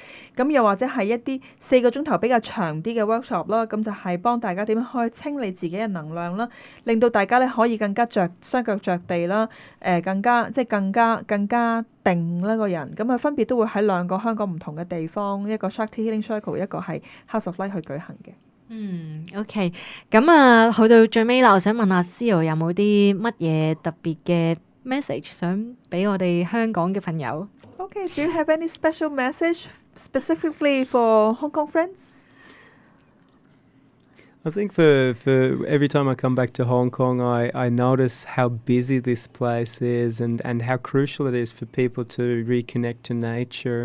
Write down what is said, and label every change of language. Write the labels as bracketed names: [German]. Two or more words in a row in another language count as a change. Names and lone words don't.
[Cantonese] 咁又或者係一啲4個鐘頭比較長啲嘅 workshop 啦，咁就係幫大家點樣去清理自己嘅能量啦，令到大家咧可以更加雙腳着地啦，更加定呢個人，咁佢分別都會喺2個香港唔同嘅地方，一個 Shakti Healing Circle，一個係 House of Light 去舉行嘅。 OK， 咁去到最尾啦，我想問下 Zeo 有冇啲乜嘢特別嘅 message 想俾我哋香港嘅朋友 [English] ？Okay, do you have any special message specifically for Hong Kong friends? I think for every time I come back to Hong Kong, I notice how busy this place is and how crucial it is for people to reconnect to nature.